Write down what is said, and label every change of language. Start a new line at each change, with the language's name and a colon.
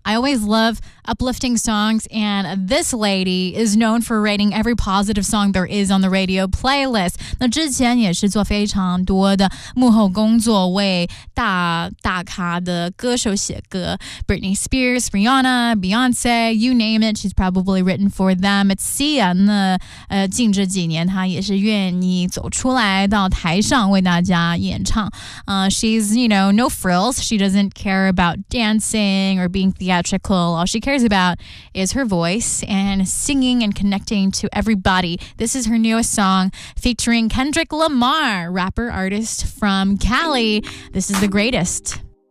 English: I always love uplifting songs, and this lady is known for rating every positive song there is on the radio playlist.
Chinese: 那之前也是做非常多的幕后工作，为大大咖的歌手写歌。
English: Britney Spears, Rihanna, Beyonce, you name it, she's probably written for them. It's Sia.
Chinese: 那近这几年她也是愿意走出来到台上为大家演唱。
English: She's, you know, no frills. She doesn't care about dancing or being theatrical. All she cares about is her voice and singing and connecting to everybody. This is her newest song featuring Kendrick Lamar, rapper artist from Cali. This is The Greatest.